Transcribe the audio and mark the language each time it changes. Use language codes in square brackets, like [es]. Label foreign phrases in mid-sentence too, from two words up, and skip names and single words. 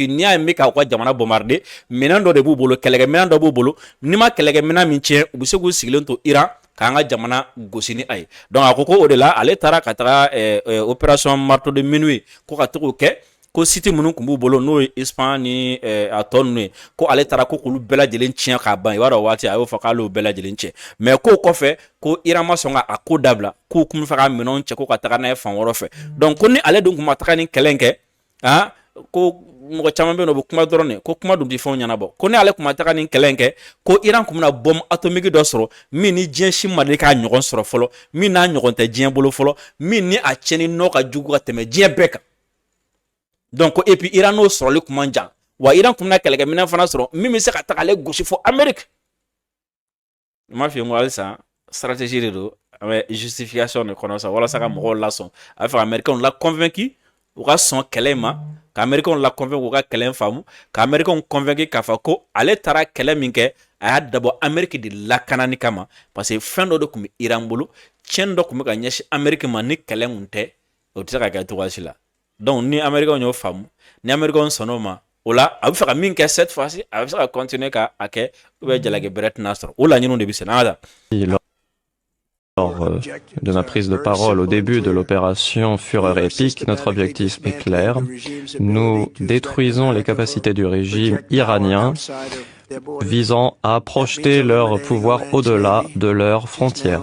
[bm] n'i y'a ye n bɛ k'aw ka jamana bombarder minɛn dɔ de b'u bolo kɛlɛkɛminɛn dɔ b'u bolo n'i ma kɛlɛkɛminɛn min tiɲɛ u bɛ se k'u sigilen to Iran k'an ka jamana gosi ni a ye donc a ko o de la ale taara ka taga opération Marteau de minuit ko ka to k'o kɛ ko site minnu kun b'u bolo n'o ye Espagne ni a tɔ ninnu ye ko ale taara ko k'olu bɛɛ lajɛlen tiɲɛ k'a ban i b'a dɔn waati a y'o fɔ k'ale y'o bɛɛ lajɛlen tiɲɛ mais k'o kɔfɛ ko Iran ma sɔn ka ko dabila k'u kun bɛ fɛ ka minɛnw cɛ ko ka taga n'a ye fan wɛrɛ fɛ donc ko ni ale dun kun ma taga ni kɛlɛ in kɛ ko mɔgɔ caman bɛ yen nɔ u bɛ kuma dɔrɔn de ko kuma dun tɛ fɛnw ɲɛnabɔ ko ni ale kun ma taga ni kɛlɛ in kɛ ko Iran kun bɛna [fr] bombe atomique [bm] dɔ sɔrɔ min ni diɲɛ si ma deli k'a ɲɔgɔn sɔrɔ fɔlɔ min n'a ɲɔgɔn tɛ diɲɛ bolo fɔlɔ min ni a tiɲɛni nɔ ka jugu ka tɛmɛ diɲɛ bɛɛ kan [fr] donc et puis [bm] Iran n'o sɔrɔli kun man jan wa Iran kun bɛna kɛlɛkɛminɛn fana sɔrɔ min bɛ se ka taga ale gosi fɔ Amérique n m'a f'i ye n ko halisa stratégie de don a bɛ justification de kɔnɔ sa walasa ka mɔgɔw lasɔn a bɛ fɛ ka Américains la convaincre u ka sɔn kɛlɛ in ma ka Américains la convaincre u ka kɛlɛ in faamu ka Américains convaincre k'a fɔ ko ale taara kɛlɛ min kɛ a y'a dabɔ Amérique de lakanani kama [fr] parce que [bm] fɛn dɔ de kun bɛ Iran bolo tiɲɛni dɔ kun bɛ ka ɲɛsin Amérique ma ni kɛlɛ kun tɛ o tɛ se ka kɛ cogoya si la donc ni Américains y'o faamu ni Américains sɔnn'o ma o la a bɛ fɛ ka min kɛ [fr] cette fois-ci [bm] a bɛ se ka continuer k'a kɛ [fr] ou bien [bm] jalaki bɛrɛ tɛna sɔrɔ o laɲiniw de bɛ sen n'a ta. [fr] Lors de ma prise de parole au début de l'opération Fureur épique, notre objectif est clair. Nous détruisons les capacités du régime iranien visant à projeter leur pouvoir au-delà de leurs frontières.